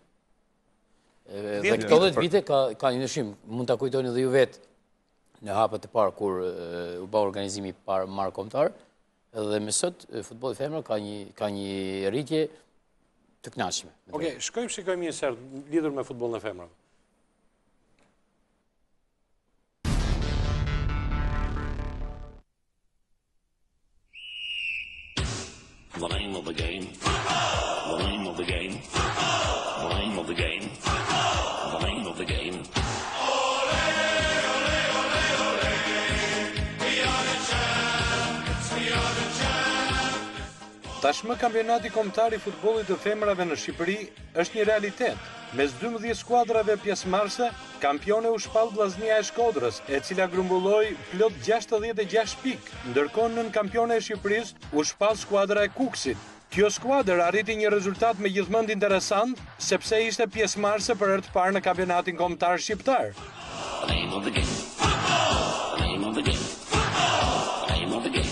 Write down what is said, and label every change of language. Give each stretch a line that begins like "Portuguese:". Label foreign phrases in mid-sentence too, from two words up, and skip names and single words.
Albanian: Dhe këto 10 vite ka një ndryshim. Mund ta kujtoni edhe ju vetë në hapet e parë kur u bë organizimi parë marrë kombëtar, edhe me sot futbolli femrave ka një rritje të kënaqshme. Okej, shikojmë një sert lidhur me futbollin e femrave.
English: The name of the game. The name of the game. The name of the game. The name of the game.
Albanian: Tashmë kampionati kombëtar i futbollit të femrave në Shqipëri është një realitet. Mes 12 skuadrave pjesëmarrëse, kampione u shpall Vllaznia e Shkodrës, e cila grumbulloi plot 66 pikë, ndërkohë nën kampione e Shqipërisë u shpall skuadra e Kuksit. Kjo skuadër arriti një rezultat me gjithmonë interesant, sepse ishte pjesëmarrëse për herë të parë në kampionatin kombëtar shqiptar.
English: The name of the game. the game. The name of the game.